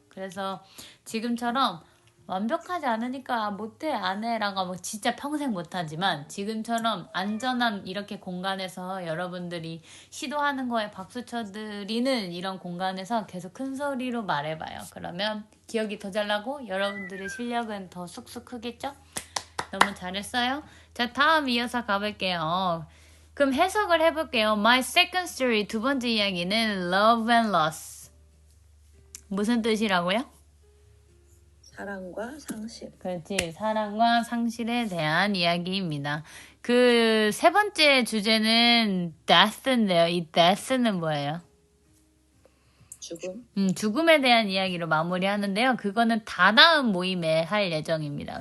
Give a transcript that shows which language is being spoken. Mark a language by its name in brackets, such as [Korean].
[Korean] 그래서 지금처럼 완벽하지 않으니까 못해 안 해라고 하면 진짜 평생 못하지만 지금처럼 안전한 이렇게 공간에서 여러분들이 시도하는 거에 박수 쳐드리는 이런 공간에서 계속 큰 소리로 말해봐요. 그러면 기억이 더 잘 나고 여러분들의 실력은 더 쑥쑥 크겠죠? 너무 잘했어요. 자, 다음 이어서 가볼게요. 그럼 해석을 해볼게요. [English] My second story [Korean] 두 번째 이야기는 [English] love and loss. [Korean] 무슨 뜻이라고요? 사랑과 상실. 그렇지. 사랑과 상실에 대한 이야기입니다. 그 세 번째 주제는 death인데요. 이 death는 뭐예요? 죽음. 죽음에 대한 이야기로 마무리하는데요. 그거는 다다음 모임에 할 예정입니다.